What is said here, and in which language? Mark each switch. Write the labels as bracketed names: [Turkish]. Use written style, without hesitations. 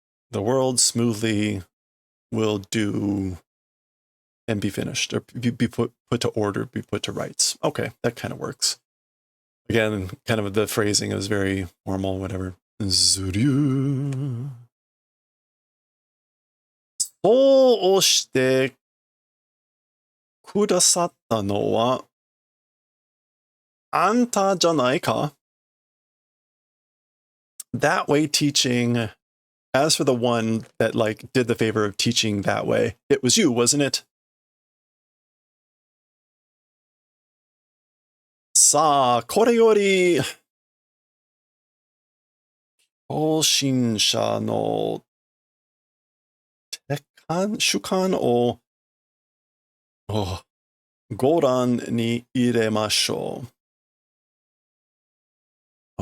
[English] The world smoothly will do and be finished, or be put to order, be put to rights. Okay, that kind of works. Again, kind of the phrasing is very formal, whatever. Zuryu. [Japanese] そうしてくださったのはあんたじゃないか? [English] That way teaching, as for the one that like did the favor of teaching that way, it was you, wasn't it? [Japanese] さあ、これより更新者の主観をご覧に入れましょう。